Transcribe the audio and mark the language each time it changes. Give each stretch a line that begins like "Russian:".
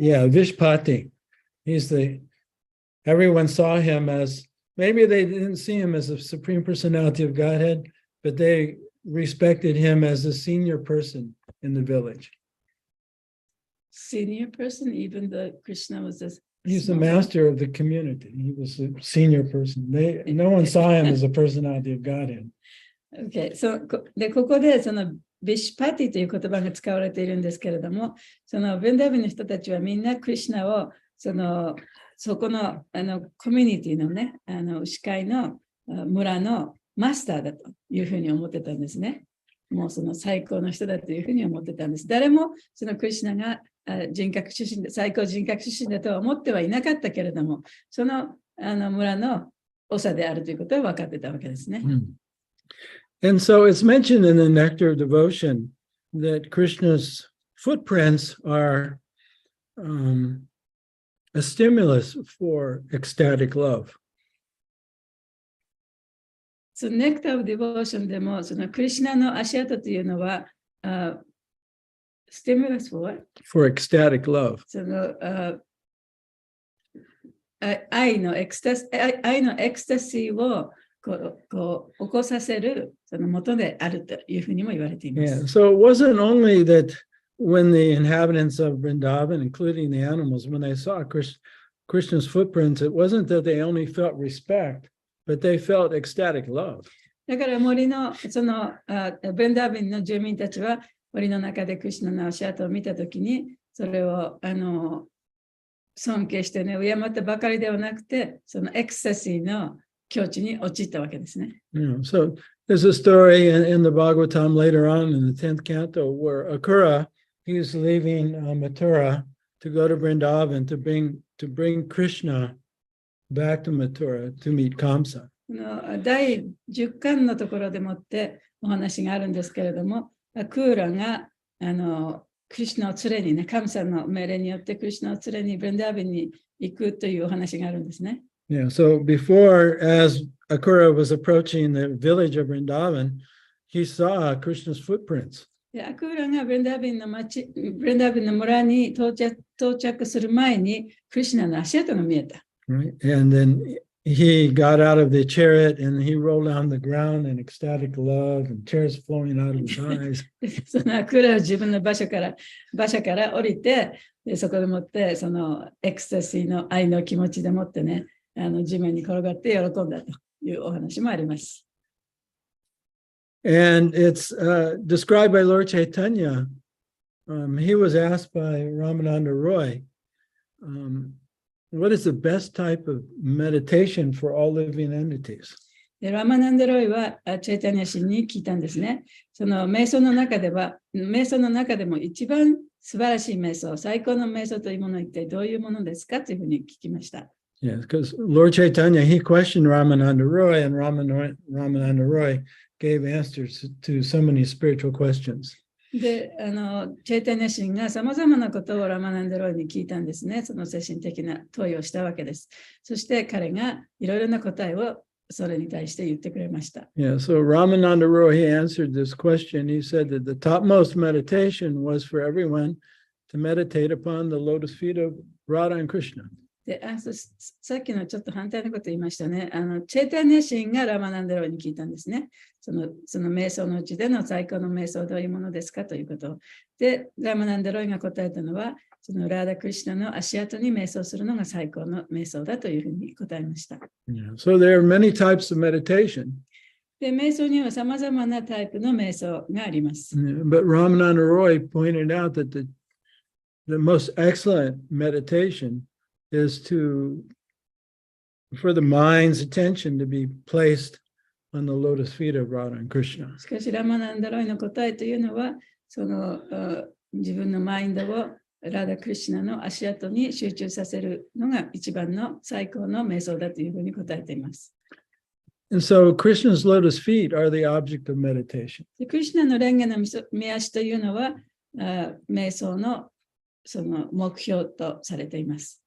English: Yeah, Vishpati. Everyone saw him as, maybe they didn't see him as a supreme personality of Godhead, but they respected him as a senior person in the village. Senior person, even though Krishna was a He's the master of the community. He was a senior person. No one saw him as a personality of Godhead.
Japanese: Okay, でここでそのビシュパティという言葉が使われているんですけれども、そのベンダービンの人たちはみんなクリシュナをそこのコミュニティのね、牛飼いの村のマスターだというふうに思ってたんですね。もうその最高の人だというふうに思ってたんです。誰もそのクリシュナが最高人格出身だとは思ってはいなかったけれども、その村の長であるということは分かってたわけですね。
English: And so it's mentioned in the Nectar of Devotion that Krishna's footprints are a stimulus for ecstatic love.
Japanese: そのネクター・オブ・ディボーションでも、そのクリシュナの足跡というのは、スティミュラス
English: for ecstatic love.
Japanese: その愛のエクスタシーをこう起こさせるその元であるというふうにも言われていま
English: Yeah.
Japanese: す。
English: So it wasn't only that when the inhabitants of Vrindavan, including the animals, when they saw Krishna's footprints, it wasn't that they only felt respect, but they felt ecstatic love.
Japanese: だから森のそのブンダービンの住民たちは森の中でクリシュナの足跡を見たときにそれを尊敬してね、敬ったばかりではなくて、そのエクスタシーの境地に陥ったわけですね。
English: Yeah. So there's a story in the Bhagavatam later on in the 10th canto where Akura, he's leaving Mathura to go to Vrindavan to bring Krishna back to Mathura to meet Kamsa.
Japanese: 第10巻のところでもってお話があるんですけれども、クーラがクリシュナを連れにね、神様の命令によってクリシュナを連れにブリンダービンに行くというお話があるんですね。
English: Yeah, so before, as Akura was approaching the village of Vrindavan, he saw Krishna's footprints.
Japanese: でアクーラがブリンダービンの村に到着する前にクリシュナの足跡が見えた。
English: Right, and then he got out of the chariot and he rolled down the ground in ecstatic love and tears flowing out of his eyes.
Japanese: そのアクーラは自分の馬車から降りて、でそこでもってそのエクスタシーの愛の気持ちでもってね、地面に転がって喜んだというお話もあります。
English: And it's described by Lord Chaitanya. He was asked by Ramananda Roy, what is the best type of meditation for all living entities?
Japanese: でラマナンダロイはチェイタニア氏に聞いたんですね。その瞑想の中でも一番素晴らしい瞑想、最高の瞑想というものは一体どういうものですかというふうに聞きました。
English: Yes, because Lord Chaitanya, he questioned Ramananda Roy, and Ramananda Roy gave answers to so many spiritual questions.
Japanese: で、チェイタニア氏がさまざまなことをラマナンダロイに聞いたんですね。その精神的な問いをしたわけです。そして彼がいろいろな答えをそれに対して言ってくれました。
English: Yeah, so Ramananda Roy, he answered this question. He said that the topmost meditation was for everyone to meditate upon the lotus feet of Radha and Krishna.
Japanese: でさっきのちょっと反対のこと言いましたね。チェイタニア氏がラマナンダロイに聞いたんですね。その瞑想のうちでの最高の瞑想はどういうものですかということで、ラマナンダロイが答えたのは、そのラーダ・クリシュナの足跡に瞑想するのが最高の瞑想だというふうに答えました。
English: Yeah, so there are many types of meditation.
Japanese: で、瞑想にはさまざまなタイプの瞑想があります。
English: Yeah, but Ramananda Roy pointed out that the most excellent meditation is for the mind's attention to be placed on the lotus feet of Radha and Krishna.
Japanese: しかし、ラマナンダロイの答えというのは、その自分のマインドをラダ・クリシュナの足跡に集中させるのが一番の最高の瞑想だというふうに答えています。
English: And so Krishna's lotus feet are the object of meditation.
Japanese: でクリシュナの蓮華の御足というのは、瞑想のその目標とされています。